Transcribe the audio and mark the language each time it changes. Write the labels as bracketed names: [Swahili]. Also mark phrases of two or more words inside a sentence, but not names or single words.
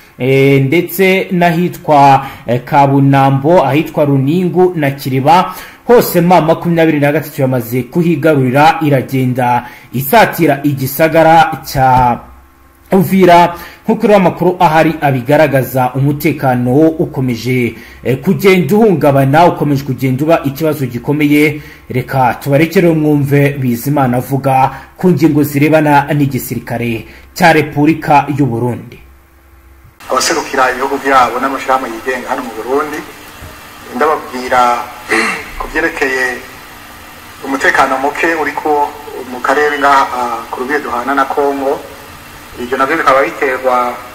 [Rundi] ndetse n'ahitwa Kabunambo, ahitwa Runingu na Kiriba hose mama 23 yamaze kuhigarurira iragenda isatira igisagara cya Uvira nk'uko amakuru ahari abigaragaza umutekano ukomeje kugenda uhungabana ukomeje kugenda uba ikibazo gikomeye reka tubarekere mwumve Bizimana avuga ku ngingo zirebana n'igisirikare cya Repubulika y'u Burundi abaserukira ibihugu byabo n'amashirahamwe yigenga hano mu Burundi ndababwira kubyerekeye umutekano muke uriko mu karere ngaha ku rubiye duhana na Kongo ibyo nabyo bikaba biterwa